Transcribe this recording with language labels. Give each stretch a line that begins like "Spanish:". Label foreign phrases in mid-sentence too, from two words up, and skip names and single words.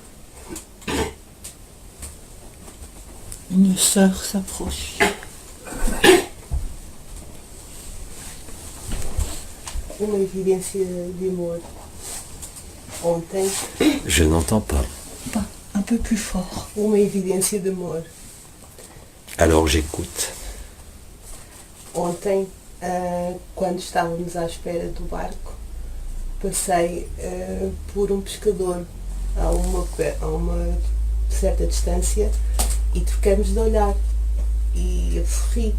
French: Une sœur s'approche.
Portuguese: Uma evidência de amor. Ontem,
French: Je n'entends pas. Pas, un peu plus fort.
Portuguese: uma evidência de amor.
French: Alors j'écoute.
Portuguese: Ontem, quando estávamos à espera do barco, passei por um pescador a uma certa distância e trocamos de olhar e eu sorri.